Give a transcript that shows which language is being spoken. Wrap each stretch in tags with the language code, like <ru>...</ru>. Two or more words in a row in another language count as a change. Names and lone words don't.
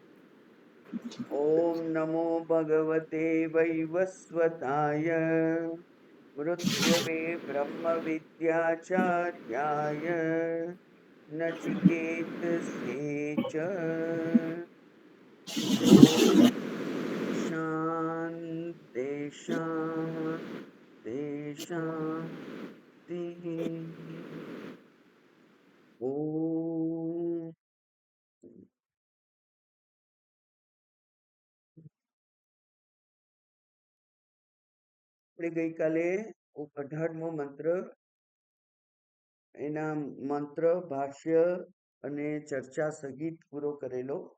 <sa>ॐ नमो भगवते वैवस्वताय मृत्यवे ब्रह्मविद्याचार्याय नचिकेतसे च। ॐ शान्ति शान्ति शान्तिः।</sa> <gu>ॐ આપણે ગઈકાલે 18મો મંત્ર, એના મંત્ર ભાષ્ય અને ચર્ચા સહિત પૂરો કરેલો,</gu>